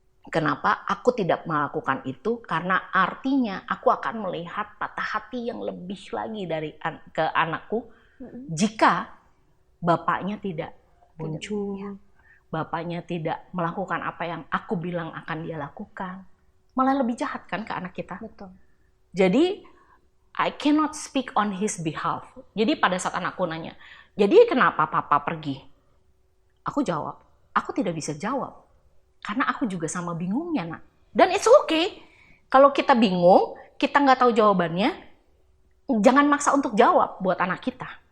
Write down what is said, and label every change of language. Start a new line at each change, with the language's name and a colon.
Indonesian: Kenapa aku tidak melakukan itu? Karena artinya aku akan melihat patah hati yang lebih lagi ke anakku jika bapaknya tidak muncul, bapaknya tidak melakukan apa yang aku bilang akan dia lakukan. Malah lebih jahat kan ke anak kita. Betul.
English: Jadi I cannot speak on his behalf.
Indonesian: Jadi pada saat anakku nanya, jadi kenapa papa pergi? Aku jawab, aku tidak bisa jawab. Karena aku juga sama bingungnya, nak. Dan
English: it's okay.
Indonesian: Kalau kita bingung, kita nggak tahu jawabannya, jangan maksa untuk jawab buat anak kita.